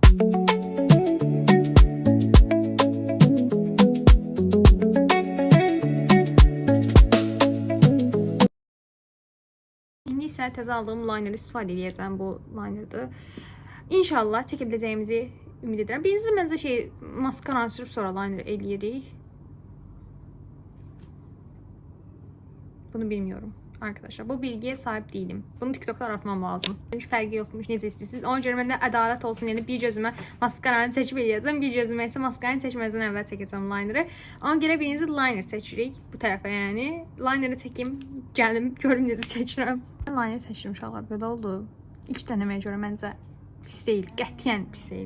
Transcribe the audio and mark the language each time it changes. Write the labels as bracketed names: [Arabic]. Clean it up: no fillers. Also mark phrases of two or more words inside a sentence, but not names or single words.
[Azerbaijani] İndi isə təzə aldığım liner istifadə edəcəm. Bu linerdir. İnşallah çəkə biləcəyimizi ümid edirəm. Birinci məncə maskaranı sürüb sonra liner eləyirik. [Turkish] Bunu bilmiyorum arkadaşlar. Bu bilgiye sahip değilim. Bunu TikTok'ta aratmam lazım. [Azerbaijani] Bir fərqi yoxmuş, necə istəyirsiniz. Ona görə məndə ədalət olsun. Yəni bir gözümə maskaranı seçib eləyəcəm, bir gözümə isə maskaranı seçməzdən əvvəl çəkəcəm linerı. Ona görə birinci liner seçirik bu tərəfə yəni. Linerı çəkim, gəlim, görüm necə çəkirəm. Liner seçdim uşaqlar, belə oldu. İlk dənəməyə görə məncə pis deyil, qətiyyən pis deyil.